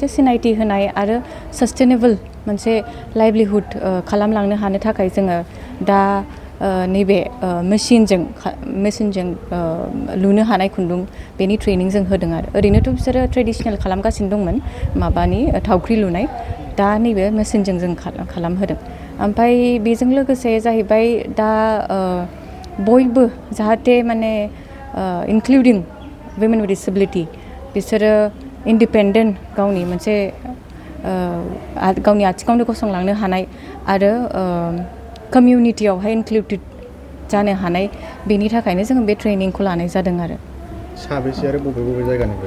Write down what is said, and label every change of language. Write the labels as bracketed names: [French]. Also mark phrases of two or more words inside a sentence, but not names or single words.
[Bodo] सिनायथि होनाय आरो सास्टेनेबल मोनसे लाइभलिहुड खालामलांनो हानो थाखाय जोङो दा नैबे मेसिनजों लुनो हानाय खुन्दुं बेनि ट्रेनिं जों होदों आरो ओरैनोथ' बिसोरो ट्रेडिसनेल खालामगासिनो दंमोन माबानि थावख्रि लुनाय दा नैबे मेसिनजों जों खालामहोदों ओमफ्राय बेजों लोगोसे जाहैबाय दा बयबो जाहाथे माने [English] including women with disability [Bodo] बिसोरो इन्डिपेन्डेन्ट गावनि मोनसे गावनि आथिङावनो गसंलांनो हानाय आरो कमिउनिटियावहाय इनक्लुडेड जानो हानाय बेनि थाखायनो जोङो बे ट्रेनिंखौ लानाय जादों आरो साबेसे आरो बबे बबे जायगानिफ्राय